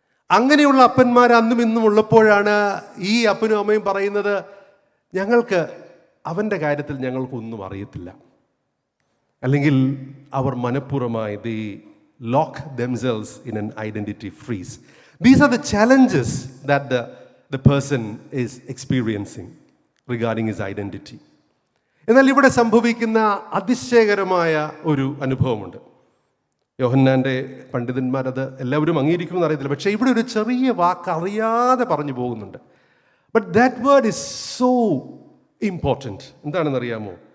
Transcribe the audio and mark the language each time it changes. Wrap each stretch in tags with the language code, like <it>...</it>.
<ml>അങ്ങനെയുള്ള അപ്പന്മാർ അന്നും ഇന്നും ഉള്ളപ്പോഴാണ് ഈ അപ്പനും അമ്മയും പറയുന്നത്, ഞങ്ങൾക്ക് അവൻ്റെ കാര്യത്തിൽ ഞങ്ങൾക്കൊന്നും അറിയത്തില്ല. അല്ലെങ്കിൽ അവർ മനഃപൂർവ്വമായി</ml> <en>They lock themselves in an identity freeze. These are the challenges that the person is experiencing regarding his identity.</en> <ml>എന്നാൽ ഇവിടെ സംഭവിക്കുന്ന അതിശയകരമായ ഒരു അനുഭവമുണ്ട്. യോഹന്നാൻ്റെ പണ്ഡിതന്മാരത് എല്ലാവരും അംഗീകരിക്കുമെന്ന് അറിയത്തില്ല, പക്ഷേ ഇവിടെ ഒരു ചെറിയ വാക്ക് അറിയാതെ പറഞ്ഞു പോകുന്നുണ്ട്.</ml> <en>But that word is so important.</en> <ml>എന്താണെന്നറിയാമോ?</ml>